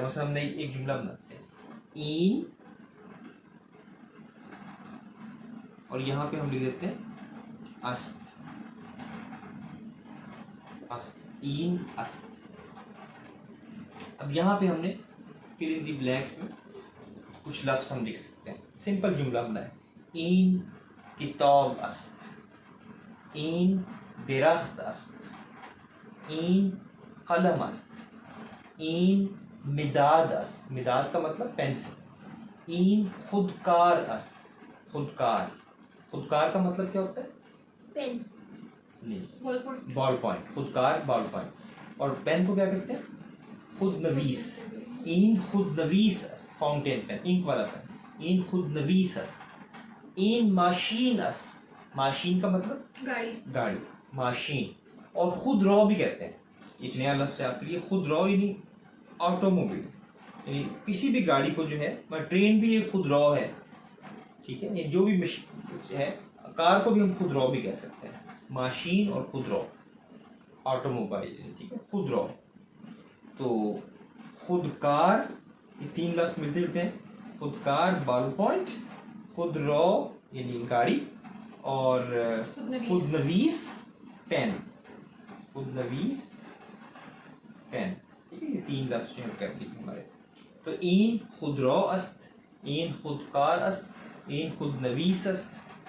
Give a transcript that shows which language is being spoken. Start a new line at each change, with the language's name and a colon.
Urdu: مثلا ہم نے ایک جملہ بناتے ہیں این، اور یہاں پہ ہم لکھ دیتے ہیں است، است،
Persian: این است.
Urdu: اب یہاں پہ ہم نے فل ان دی بلینکس میں کچھ لفظ ہم لکھ سکتے ہیں. سمپل جملہ بنائیں
Persian: این کتاب است، این درخت است، این قلم است، این مداد است.
Urdu: مداد کا مطلب پینسل.
Persian: این خودکار است.
Urdu: خودکار، خودکار کا مطلب کیا ہوتا ہے؟ پین، نہیں، بال پوائنٹ. خودکار بال پوائنٹ. اور پین کو کیا کہتے ہیں؟ خود نویس.
Persian: این خود نویس است.
Urdu: فاؤنٹین پین، انک والا پین.
Persian: این خود نویس است. این ماشین است.
Urdu: ماشین کا مطلب گاڑی، گاڑی، ماشین. اور خود رو بھی کہتے ہیں. ایک نیا لفظ ہے آپ کے لیے، خود رو یعنی آٹو موبائل، یعنی کسی بھی گاڑی کو جو ہے، ٹرین بھی ایک خود رو ہے. ٹھیک ہے، جو بھی ہے، کار کو بھی ہم خود رو بھی کہہ سکتے ہیں. ماشین اور خود رو، آٹو موبائل. ٹھیک ہے، خود رو. تو خودکار، یہ تین لفظ ملتے جلتے ہیں. خودکار بال پوائنٹ، خود رو یعنی گاڑی، اور خود نویس پین. خود نویس پین. ٹھیک ہے، یہ تین لفظ جو ہیں کر دیے ہمارے.
Persian: تو این خود رو است، این خودکار است، این خود نویس است.